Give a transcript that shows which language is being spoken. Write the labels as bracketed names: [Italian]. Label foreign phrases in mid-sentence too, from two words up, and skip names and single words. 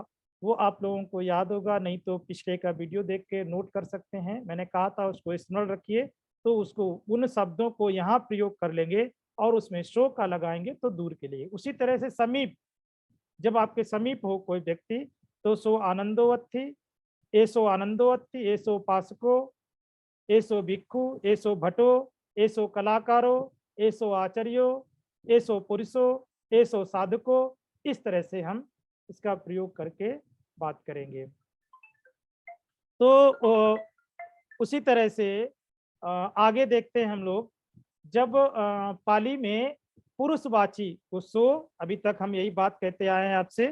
[Hindi] वो आप लोगों को याद होगा, नहीं तो पिछले का वीडियो देख के नोट कर सकते हैं। मैंने कहा था उसको स्मरण रखिए, तो उसको उन शब्दों को यहाँ प्रयोग कर लेंगे और उसमें शो का लगाएंगे तो दूर के लिए। उसी तरह से समीप, जब आपके समीप हो कोई व्यक्ति तो [Pali] सो आनंदो अत्थि, एसो आनंदो अत्थि, एसो उपासको, एसो भिक्खु, एसो भटो, एसो कलाकारो, एसो आचार्यो, एसो पुरुषो, एसो साधको। [Hindi] इस तरह से हम इसका प्रयोग करके बात करेंगे। तो उसी तरह से आगे देखते हैं हम लोग। जब पाली में पुरुषवाची को सो, अभी तक हम यही बात कहते आए हैं आपसे।